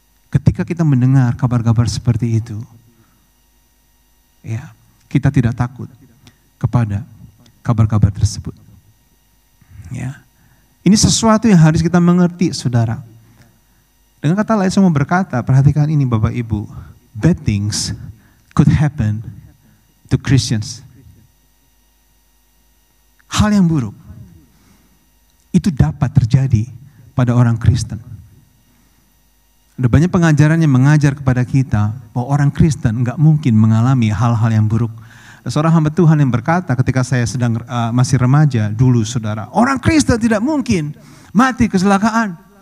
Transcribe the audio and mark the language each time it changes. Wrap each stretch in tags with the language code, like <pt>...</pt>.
<id>Ketika kita mendengar kabar-kabar seperti itu, ya, kita tidak takut kepada kabar-kabar tersebut. Ya. Ini sesuatu yang harus kita mengerti, saudara. Dengan kata lain saya mau berkata, perhatikan ini Bapak Ibu.</id> <en>Bad things could happen to Christians.</en> <id>Hal yang buruk itu dapat terjadi pada orang Kristen. Ada banyak pengajaran yang mengajar kepada kita bahwa orang Kristen nggak mungkin mengalami hal-hal yang buruk. Ada seorang hamba Tuhan yang berkata ketika saya sedang masih remaja dulu, saudara, orang Kristen tidak mungkin mati kecelakaan.</id>